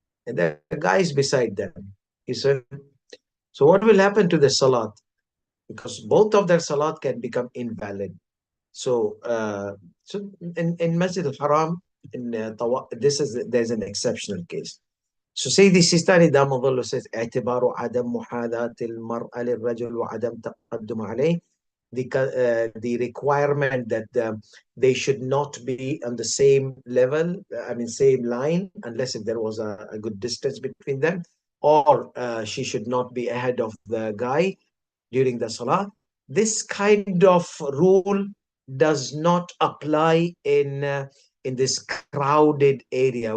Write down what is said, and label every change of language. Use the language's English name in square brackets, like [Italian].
[English] And there are guys beside them. You see? So what will happen to the Salat? Because both of their salat can become invalid. So, so in Masjid al-Haram, in there's an exceptional case. So Sayyidi Sistani Damadullah says, [Arabic] اعتبار عدم محاذاة المرأة للرجل وعدم تقدم عليه. [English] The requirement that they should not be on the same level, I mean same line, unless if there was a good distance between them, or she should not be ahead of the guy during the salah. This kind of rule does not apply in this crowded area.